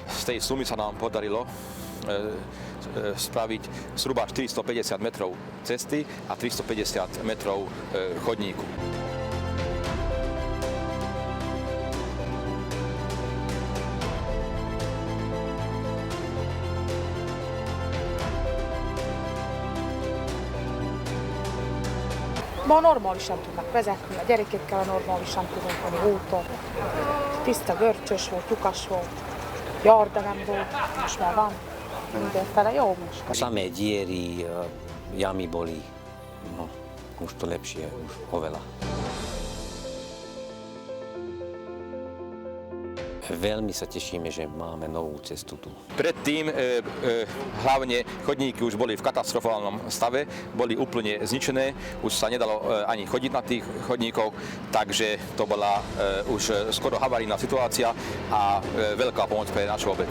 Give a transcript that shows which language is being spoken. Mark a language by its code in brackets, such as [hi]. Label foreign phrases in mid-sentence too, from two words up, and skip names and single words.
[sk] Z tej sumy sa nám podarilo spraviť zhruba 450 metrov cesty a 350 metrov chodníku. [hu] Ma normálisan tudnak vezetni, a gyerekekkel normálisan tudunk menni úton. Tiszta görcsös volt, lyukas volt, járda nem volt, most már van. Mindenfele jó most. [sk] Samé diery, jamy boli, no, už to lepšie, už oveľa. Veľmi sa tešíme, že máme novú cestu tu. Predtým hlavne chodníky už boli v katastrofálnom stave, boli úplne zničené, už sa nedalo ani chodiť na tých chodníkoch, takže to bola už skoro havarijná situácia a veľká pomoc pre našu obec.